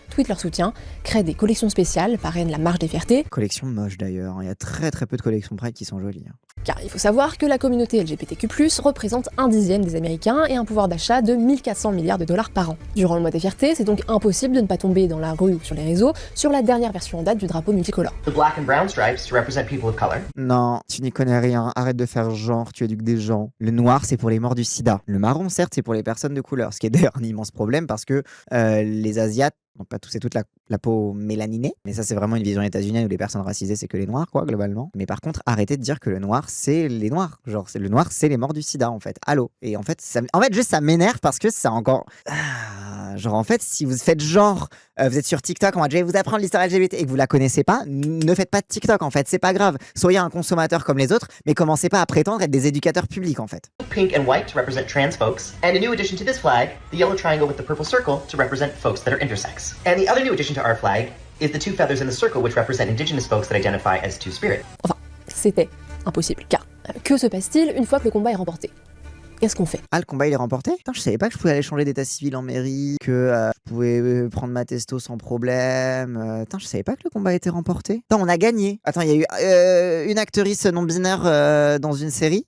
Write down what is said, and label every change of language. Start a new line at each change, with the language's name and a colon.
French: Tweet leur soutien, créent des collections spéciales, parrainent la marche des fiertés. Collection moche d'ailleurs, il y a très très peu de collections Pride qui sont jolies. Hein. Car il faut savoir que la communauté LGBTQ+, représente 1/10 des Américains et un pouvoir d'achat de 1400 milliards de dollars par an. Durant le mois des fiertés, c'est donc impossible de ne pas tomber dans la rue ou sur les réseaux sur la dernière version en date du drapeau multicolore.
English: The black and brown stripes to represent people of color.
French: Non, tu n'y connais rien, arrête de faire genre, tu éduques des gens. Le noir, c'est pour les morts du sida. Le marron, certes, c'est pour les personnes de couleur, ce qui est d'ailleurs un immense problème parce que les Asiates, donc pas tous et toutes la peau mélaninée, mais ça c'est vraiment une vision états-unienne où les personnes racisées c'est que les noirs, quoi, globalement. Mais par contre, arrêtez de dire que le noir c'est les noirs. Genre, le noir c'est les morts du sida, en fait. Allô. Et en fait, juste ça m'énerve parce que ça encore. Genre, en fait, si vous faites genre, vous êtes sur TikTok, on va déjà vous apprendre l'histoire LGBT et que vous la connaissez pas, ne faites pas de TikTok, en fait. C'est pas grave. Soyez un consommateur comme les autres, mais commencez pas à prétendre être des éducateurs publics, en fait.
English: Pink and white to represent trans folks, and a new addition to this flag, the yellow triangle with the purple circle to represent folks that are intersex. And the other new addition to our flag is the two feathers in the circle which represent indigenous folks that identify as two-spirit.
French: Enfin, c'était impossible, car que se passe-t-il une fois que le combat est remporté ? Qu'est-ce qu'on fait ? Ah, le combat il est remporté ? Putain, je savais pas que je pouvais aller changer d'état civil en mairie, que je pouvais prendre ma testo sans problème. Putain, je savais pas que le combat était remporté. Attends, on a gagné. Attends, il y a eu une actrice non-binaire dans une série.